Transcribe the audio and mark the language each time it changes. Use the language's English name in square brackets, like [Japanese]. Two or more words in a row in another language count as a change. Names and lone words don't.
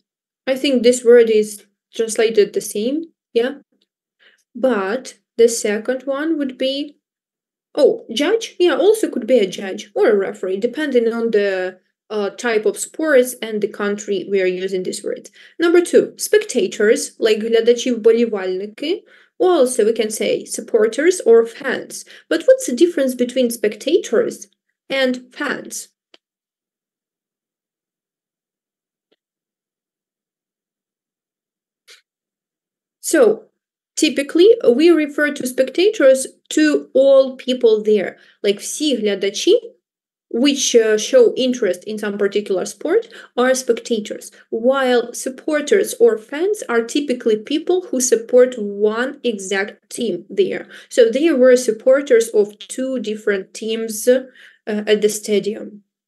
[English] I think this word is translated the same, yeah? But the second one would be, judge? Yeah, also could be a judge or a referee, depending on the type of sports and the country we are using this word. Number 2, spectators, like [Ukrainian] глядачі, вболівальники. [English] Also, we can say supporters or fans. But what's the difference between spectators and fans? So, typically, we refer to spectators to all people there. [Ukrainian] Like всі глядачі, [English] which show interest in some particular sport are spectators, while supporters or fans are typically people who support one exact team there. So they were supporters of two different teams at the stadium.